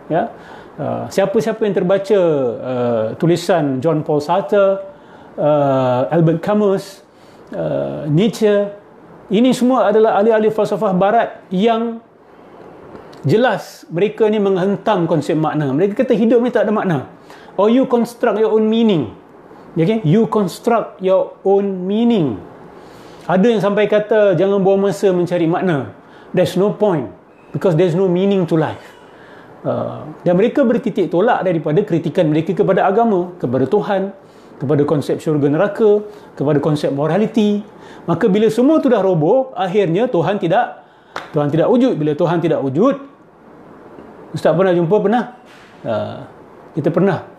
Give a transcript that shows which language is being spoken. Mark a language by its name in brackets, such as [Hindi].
[Malay] Ya, siapa-siapa yang terbaca tulisan John Paul Sartre, Albert Camus, Nietzsche, ini semua adalah ahli-ahli falsafah barat yang jelas mereka ni menghentam konsep makna. Mereka kata hidup ni tak ada makna. [English] Or you construct your own meaning. Okay? You construct your own meaning. [Malay] Ada yang sampai kata jangan buang masa mencari makna. [English] There's no point because there's no meaning to life. [Malay] Dan mereka bertitik tolak daripada kritikan mereka kepada agama, kepada Tuhan, kepada konsep syurga neraka, kepada konsep morality. Maka bila semua tu dah roboh, akhirnya Tuhan tidak wujud. Bila Tuhan tidak wujud, Ustaz pernah jumpa? Pernah. Kita pernah.